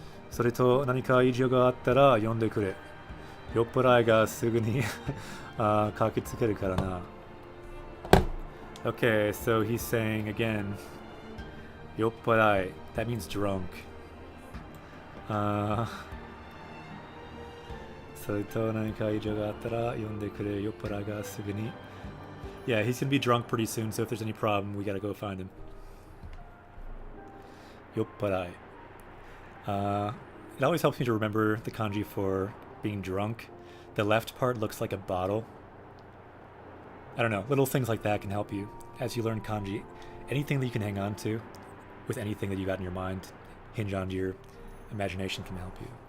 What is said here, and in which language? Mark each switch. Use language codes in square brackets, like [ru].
[ja] それと何か異常があったら呼んでくれ。酔っ払いがすぐに駆けつけるからな。 [en] Okay, so he's saying again, 酔っ払い. That means drunk. [ja] それと何か異常があったら呼んでくれ。酔っ払いがすぐに. [en] Yeah, he's gonna be drunk pretty soon, so if there's any problem, we gotta go find him. [ja] 酔っ払い. [en] It always helps me to remember the kanji for being drunk. The left part looks like a bottle. I don't know, little things like that can help you as you learn kanji. Anything that you can hang on to with anything that you got in your mind, hinge on your imagination, can help you.